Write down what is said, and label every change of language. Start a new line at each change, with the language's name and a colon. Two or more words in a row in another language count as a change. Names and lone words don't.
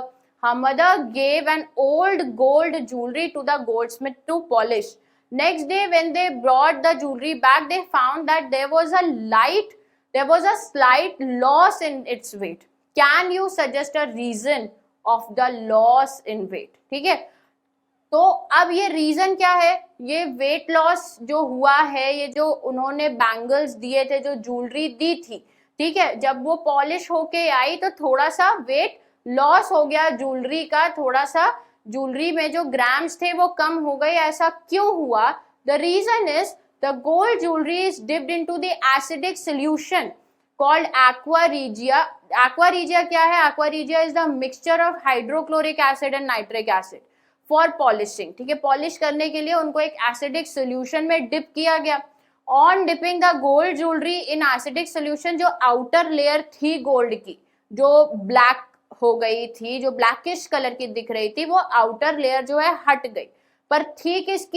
English: Her mother gave an old gold jewelry to the goldsmith to polish. Next day when they brought the jewelry back, they found that there was a slight loss in its weight. Can you suggest a reason of the loss in weight?
Hindi: ठीक है, तो अब ये रीजन क्या है, ये
English: weight loss
Hindi: जो हुआ है, ये जो उन्होंने बैंगल्स दिए थे, जो ज्वेलरी दी थी, ठीक है, जब वो पॉलिश होके आई तो थोड़ा सा
English: weight loss
Hindi: हो गया ज्वेलरी का, थोड़ा सा ज्वेलरी में जो ग्राम्स थे वो कम हो गए. ऐसा क्यों हुआ?
English: The reason is the gold jewellery is dipped into the acidic solution called aqua regia.
Hindi: Aqua regia क्या है?
English: Aqua regia is the mixture of hydrochloric acid and nitric acid for polishing.
Hindi: ठीक है, पॉलिश करने के लिए उनको एक
English: acidic solution
Hindi: में डिप किया गया.
English: On dipping the gold jewellery in acidic solution,
Hindi: जो
English: outer layer
Hindi: थी गोल्ड की, जो ब्लैक हो गई थी, जो
English: blackish colour
Hindi: की दिख रही थी, वो
English: outer layer
Hindi: जो है हट गई, पर थी किसकी?